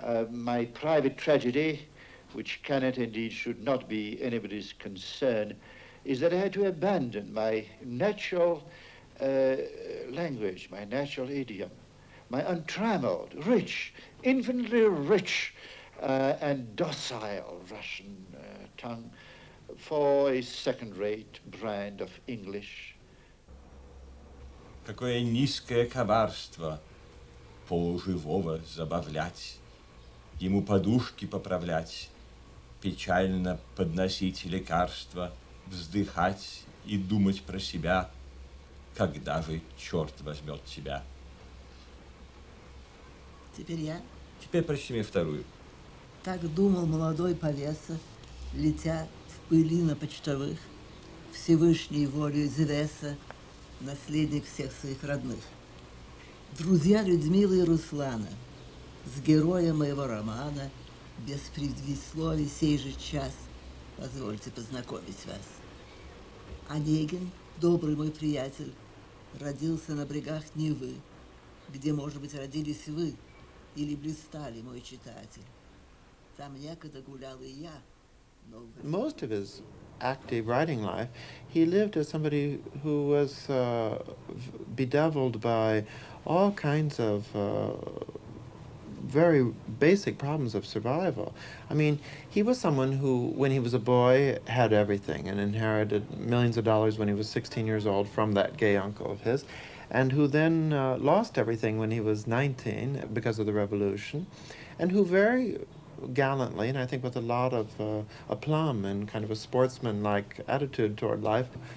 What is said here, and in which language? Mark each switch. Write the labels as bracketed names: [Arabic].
[English] My private tragedy, which can and indeed should not be anybody's concern, is that I had to abandon my natural language, my natural idiom, my untrammeled, rich, infinitely rich and docile Russian tongue for a second-rate brand of English. [Russian] Какое низкое коварство полуживого забавлять, ему подушки поправлять, печально подносить лекарства, вздыхать и думать про себя, когда же черт возьмет тебя. Теперь я. Теперь прочти мне вторую. Так думал молодой повеса, летя в пыли на почтовых, Всевышней волей Зевеса, наследник всех своих родных. Друзья Людмилы и Руслана, с героем моего романа, без предисловий сей же час, позвольте познакомить вас. Онегин, добрый мой приятель, родился на брегах Невы, где, может быть, родились вы или блистали, мой читатель. Там некогда гулял и я, но... [English] Most of his active writing life, he lived as somebody who was bedeviled by all kinds of very basic problems of survival. I mean, he was someone who, when he was a boy, had everything and inherited millions of dollars when he was 16 years old from that gay uncle of his, and who then lost everything when he was 19 because of the revolution, and who very gallantly, and I think with a lot of aplomb and kind of a sportsman-like attitude toward life,